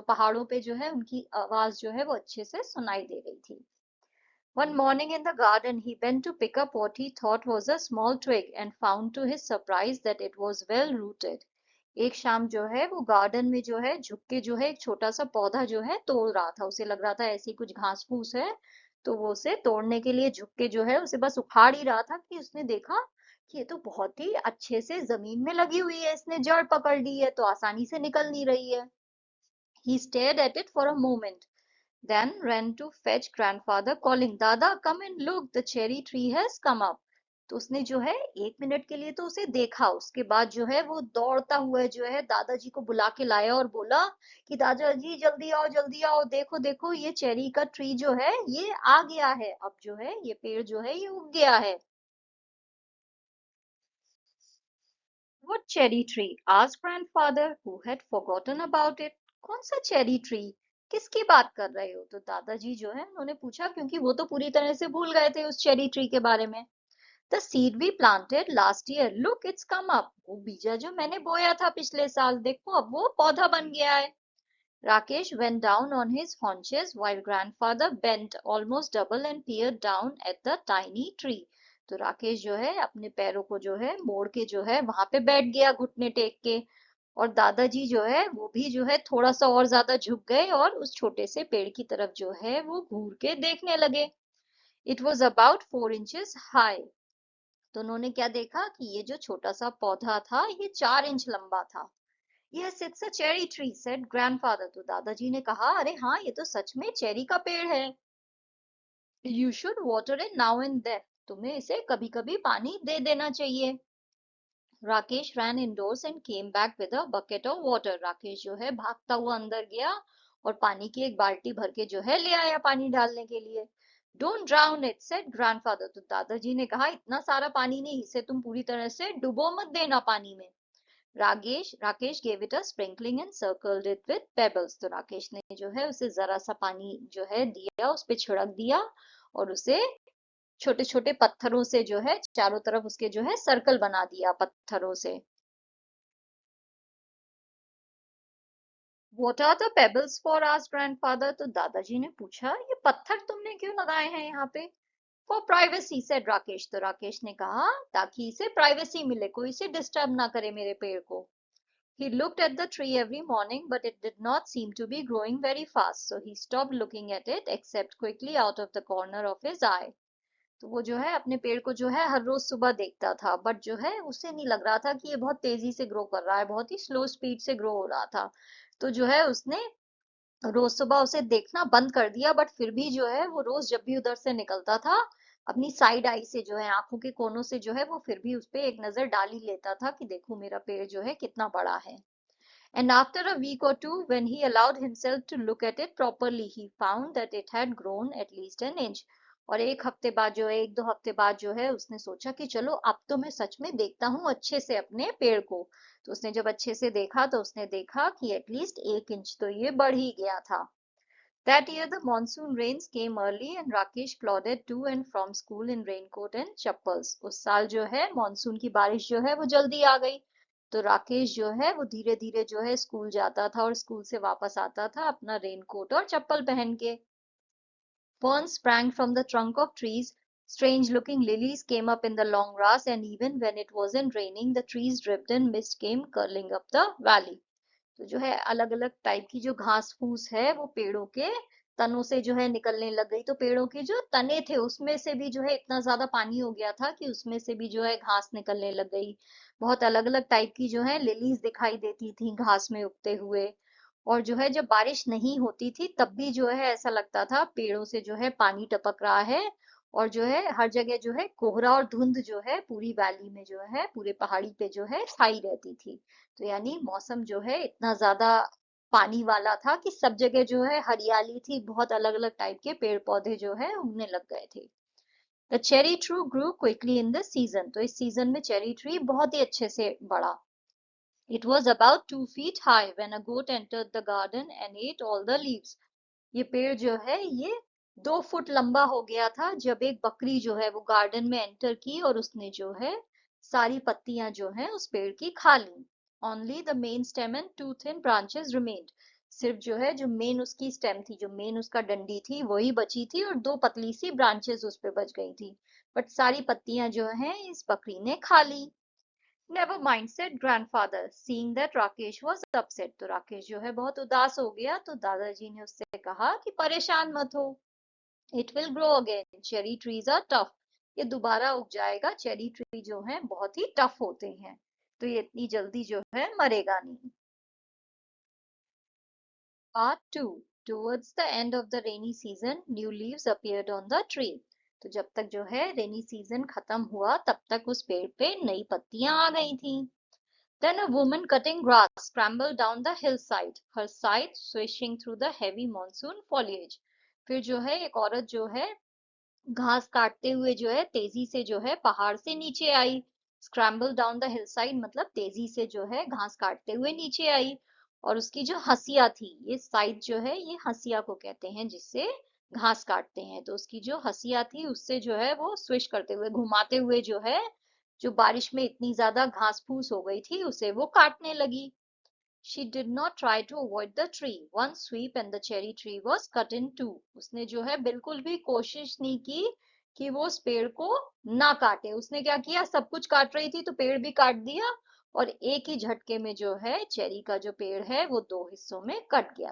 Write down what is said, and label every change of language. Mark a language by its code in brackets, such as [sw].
[hi] तो पहाड़ों पे जो है उनकी आवाज जो है वो अच्छे से सुनाई दे रही थी. [en] One morning in the garden, he bent to pick up what he thought was a small twig and found to his surprise that it was well rooted. [hi] एक शाम जो है वो गार्डन में जो है झुक के जो है एक छोटा सा पौधा जो है तोड़ रहा था. उसे लग रहा था ऐसी कुछ घास फूस है तो वो उसे तोड़ने के लिए झुक के जो है उसे बस उखाड़ ही रहा था कि उसने देखा कि ये तो बहुत ही अच्छे से जमीन में लगी हुई है, इसने जड़ पकड़ ली है तो आसानी से निकल नहीं रही है. [en] He stared at it for a moment, then ran to fetch grandfather calling, Dada, come and look, the cherry tree has come up. [hi] तो उसने जो है 1 मिनट के लिए तो उसे देखा, उसके बाद जो है वो दौड़ता हुआ जो है दादाजी को बुला के लाया और बोला कि दादाजी जल्दी आओ, देखो देखो ये चेरी का ट्री जो है ये आ गया है, अब जो है ये पेड़ जो है ये उग गया है. [en] What cherry tree? asked grandfather, who had forgotten about it. [hi] कौन सा चेरी ट्री? किसकी बात कर रहे हो? तो दादाजी जो है उन्होंने पूछा क्योंकि वो तो पूरी तरह से भूल गए थे उस चेरी ट्री के बारे में. [en] The seed we planted last year. Look, it's come up. [hi] वो बीजा जो मैंने बोया था पिछले साल, देखो अब वो पौधा बन गया है. [en] Rakesh went down on his haunches while grandfather bent almost double and peered down at the tiny tree. [hi] तो राकेश जो है अपने पैरों को जो है मोड़ के जो है वहां पे बैठ गया घुटने टेक के और दादाजी जो है वो भी जो है थोड़ा सा और ज्यादा झुक गए और उस छोटे से पेड़ की तरफ जो है वो घूर के देखने लगे. [en] It was about 4 inches high. [hi] तो उन्होंने क्या देखा कि ये जो छोटा सा पौधा था ये 4 इंच लंबा था। [en] Yes it's a cherry tree said grandfather. [hi] तो दादाजी ने कहा अरे हाँ ये तो सच में चेरी का पेड़ है। [en] You should water it now and then. [hi] तुम्हें इसे कभी कभी पानी दे देना चाहिए। [en] Rakesh ran indoors and came back with a bucket of water। [hi] Rakesh जो है भागता हुआ अंदर गया और पानी की एक बाल्टी भर के जो है ले आया पानी डालने के लिए। [en] Don't drown it said grandfather. [hi] तो दादाजी ने कहा इतना सारा पानी नहीं, इसे तुम पूरी तरह से डुबो मत देना पानी में। [en] Rakesh gave it a sprinkling and circled it with pebbles। [hi] तो राकेश ने जो है उसे जरा सा पानी जो है दिया, उस पे छिड़क दिया और उसे छोटे छोटे पत्थरों से जो है चारों तरफ उसके जो है सर्कल बना दिया पत्थरों से। [en] What are the pebbles for? asked grandfather। [hi] तो दादाजी ने पूछा ये पत्थर तुमने क्यों लगाए हैं यहाँ पे? [en] For privacy said Rakesh. [hi] तो राकेश ने कहा ताकि इसे प्राइवेसी मिले, कोई इसे डिस्टर्ब ना करे मेरे पेड़ को। [en] He looked at the tree every morning, but it did not seem to be growing very fast, so he stopped looking at it, except quickly out of the corner of his eye। [hi] तो वो जो है अपने पेड़ को जो है हर रोज सुबह देखता था, बट जो है उसे नहीं लग रहा था कि ये बहुत तेजी से ग्रो कर रहा है, बहुत ही स्लो स्पीड से ग्रो हो रहा था। तो जो है उसने रोज सुबह उसे देखना बंद कर दिया, बट फिर भी जो है वो रोज जब भी उधर से निकलता था अपनी साइड आई से जो है आंखों के कोनों से जो है वो फिर भी उस पे एक नजर डाल ही लेता था कि देखो मेरा पेड़ जो है कितना बड़ा है। [en] And after a week or two, when he allowed himself to look at it properly, he found that it had grown at least an inch। [hi] और एक हफ्ते बाद जो है, एक दो हफ्ते बाद जो है उसने सोचा कि चलो अब तो मैं सच में देखता हूँ अच्छे से अपने पेड़ को। तो उसने जब अच्छे से देखा तो उसने देखा कि एटलीस्ट 1 इंच तो ये बढ़ ही गया था। [en] That year the monsoon rains came early and Rakesh plodded to and from school in raincoat and chappals। [hi] उस साल जो है मॉनसून की बारिश जो है वो जल्दी आ गई। तो राकेश जो है वो धीरे धीरे जो है स्कूल जाता था और स्कूल से वापस आता था अपना रेनकोट और चप्पल पहन के। [en] Ferns sprang from the trunk of trees, strange looking lilies came up in the long grass, and even when it wasn't raining the trees dripped and mist came curling up the valley। [hi] तो जो है अलग अलग type की जो घास फूस है वो पेड़ों के तनों से जो है निकलने लग गई। तो पेड़ों के जो तने थे उसमें से भी जो है इतना ज्यादा पानी हो गया था कि उसमें से भी जो है घास निकलने लग गई। बहुत अलग अलग टाइप की जो है लिलीज दिखाई देती थी घास में उगते हुए। और जो है जब बारिश नहीं होती थी तब भी जो है ऐसा लगता था पेड़ों से जो है पानी टपक रहा है। और जो है हर जगह जो है कोहरा और धुंध जो है पूरी वैली में जो है पूरे पहाड़ी पे जो है छाई रहती थी। तो यानी मौसम जो है इतना ज्यादा पानी वाला था कि सब जगह जो है हरियाली थी, बहुत अलग अलग टाइप के पेड़ पौधे जो है उगने लग गए थे। [en] The cherry tree grew quickly in the season. [hi] तो इस सीजन में चेरी ट्री बहुत ही अच्छे से बढ़ा। [en] It was about 2 feet high when a goat entered the garden and ate all the leaves। [hi] ये पेड़ जो है ये 2 फुट लंबा हो गया था जब एक बकरी जो है वो गार्डन में एंटर की और उसने जो है सारी पत्तियां जो है उस पेड़ की खा ली। [en] Only the main stem and two thin branches remained। [hi] सिर्फ जो है जो मेन उसकी स्टेम थी, जो मेन उसका डंडी थी वही बची थी और दो पतली सी ब्रांचेस उस पे बच गई थी। बट सारी पत्तियां जो है इस बकरी ने खा ली। [en] Never mind said grandfather, seeing that Rakesh was upset। [hi] तो राकेश जो है बहुत उदास हो गया तो दादाजी ने उससे कहा कि परेशान मत हो। [en] It will grow again, cherry trees are tough। [hi] ये दोबारा उग जाएगा, चेरी ट्री जो है बहुत ही टफ होते हैं, तो ये इतनी जल्दी जो है मरेगा नहीं। [en] Part 2। Towards the end of the rainy season, new leaves appeared on the tree। [hi] तो जब तक जो है रेनी सीजन खत्म हुआ तब तक उस पेड़ पे नई पत्तियां आ गई थी। [en] Then a woman cutting grass scrambled down the hillside, her scythe swishing through the heavy monsoon foliage। [hi] फिर जो है एक औरत जो है घास काटते हुए जो है तेजी से जो है पहाड़ से नीचे आई। [en] scramble down the hillside [hi] मतलब तेजी से जो है घास काटते हुए नीचे आई। और उसकी जो हंसिया थी, ये साइड जो है ये हंसिया को कहते हैं जिससे घास काटते हैं। तो उसकी जो हंसिया थी उससे जो है वो स्विश करते हुए घुमाते हुए जो है जो बारिश में इतनी ज्यादा घास फूस हो गई थी उसे वो काटने लगी। [en] She did not try to avoid the tree। One sweep and the cherry tree was cut in two। [hi] उसने जो है बिल्कुल भी कोशिश नहीं की कि वो उस पेड़ को ना काटे। उसने क्या किया, सब कुछ काट रही थी तो पेड़ भी काट दिया और एक ही झटके में जो है चेरी का जो पेड़ है वो दो हिस्सों में कट गया।